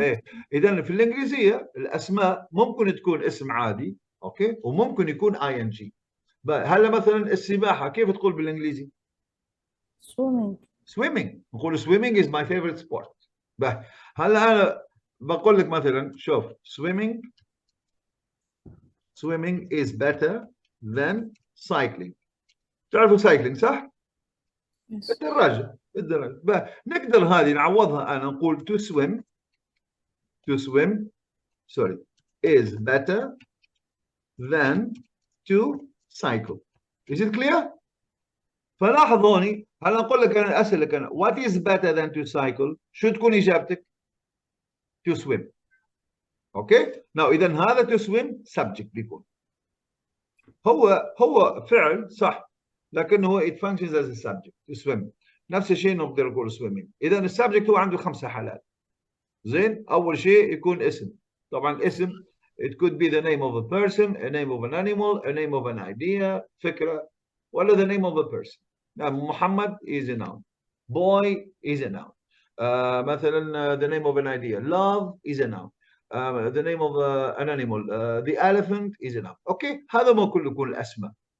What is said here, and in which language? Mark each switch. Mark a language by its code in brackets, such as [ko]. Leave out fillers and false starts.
[ar] ايه اذا في الانجليزيه الاسماء ممكن تكون اسم عادي اوكي وممكن يكون ing هلا مثلا السباحه كيف تقول بالانجليزي swimming نقول [en] swimming is my favorite sport [ar] هلا انا بقول لك مثلا شوف [en] swimming is better than cycling [ar] تعرفوا cycling صح [en] yes. [ar] الدراجه نقدر هذه نعوضها انا نقول [en] to swim sorry is better than to cycle. Is it clear? [ar] فلاحظ هوني هلا نقول لك انا اسالك انا [en] what is better than to cycle [ar] شو تكون اجابتك؟ [en] to swim. [ar] اوكي؟ now اذا هذا to swim subject بيكون هو فعل صح لكنه [en] it functions as a subject to swim [ar] نفس الشيء نقدر نقول swimming. اذا السبجكت هو عنده 5 حالات. زين اول شيء يكون اسم طبعا اسم [en] it could be the name of a person a name of an animal a name of an idea [ar] فكرة [en] ولا the name of a person. Muhammad is a noun boy is a noun مثلا the name of an idea love is a noun the name of an animal the elephant is a noun. okay [ar] هذا ما كله يكون الاسماء.